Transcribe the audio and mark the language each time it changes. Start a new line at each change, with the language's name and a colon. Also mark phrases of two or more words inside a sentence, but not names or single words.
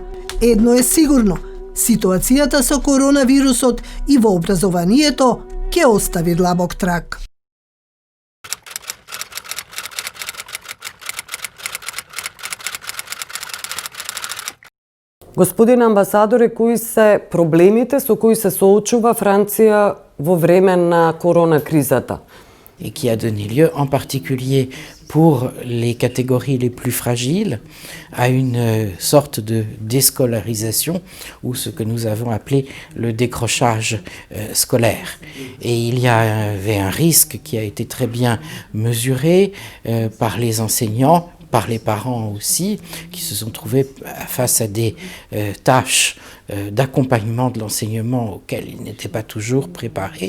Macedonian: Едно е сигурно, ситуацијата со коронавирусот и во образованието ќе остави длабок трак. Господин амбасадоре, кои се проблемите со кои се соочува Франција во време на коронакризата?
French: Et qui a donné lieu en particulier pour les catégories les plus fragiles à une sorte de déscolarisation ou ce que nous avons appelé le décrochage scolaire. Et il y avait un risque qui a été très bien mesuré par les enseignants, par les parents aussi, qui se sont trouvés face à des tâches d'accompagnement de l'enseignement auquel ils n'étaient pas toujours préparés.